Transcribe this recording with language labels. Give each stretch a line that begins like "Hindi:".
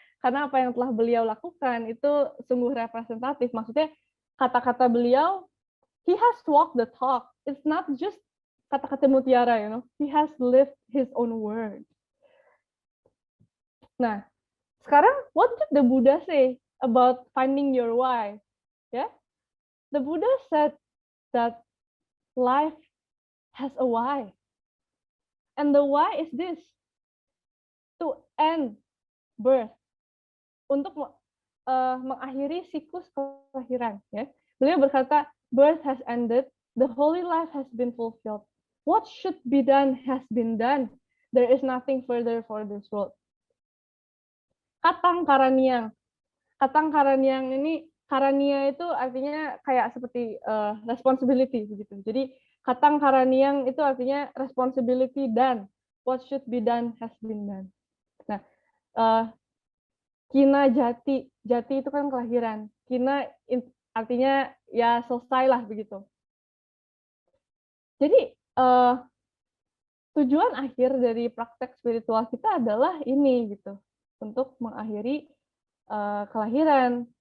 Indonesian: Karena apa yang telah beliau lakukan itu sungguh representatif. Maksudnya kata-kata beliau,
English: he has walked the talk. It's not just
Indonesian: kata-kata mutiara,
English: you know. He has lived his own word.
Indonesian: Nah, sekarang
English: what did the Buddha say about finding your why? Yeah, the Buddha said that life has a why, and the why is this: to end birth,
Indonesian: untuk mengakhiri siklus kelahiran. Ya, beliau berkata,
English: birth has ended, the holy life has been fulfilled. What should be done has been done. There is nothing further for this world.
Indonesian: Katang Karaniang. Katang Karaniang ini, Karania itu artinya kayak seperti responsibility begitu. Jadi Katang Karaniang itu artinya responsibility dan
English: what should be done has been done.
Indonesian: Nah, Kina Jati, Jati itu kan kelahiran. Kina artinya ya selesai lah begitu. Jadi tujuan akhir dari praktek spiritual kita adalah ini gitu, untuk mengakhiri kelahiran.